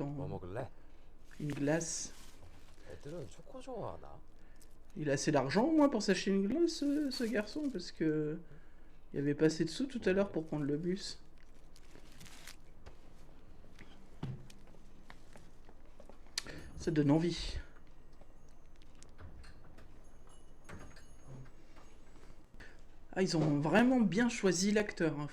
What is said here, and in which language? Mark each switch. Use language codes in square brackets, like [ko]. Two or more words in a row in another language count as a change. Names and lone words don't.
[ko] 뭐 먹을래? [fr] Une glace. [ko] 애들은 초코 좋아하나? [fr] Il a assez d'argent, au moins, pour s'acheter une glace, ce garçon, parce que. Il y avait pas assez de sous tout à l'heure pour prendre le bus. Ça donne envie. Ah, ils ont vraiment bien choisi l'acteur, hein.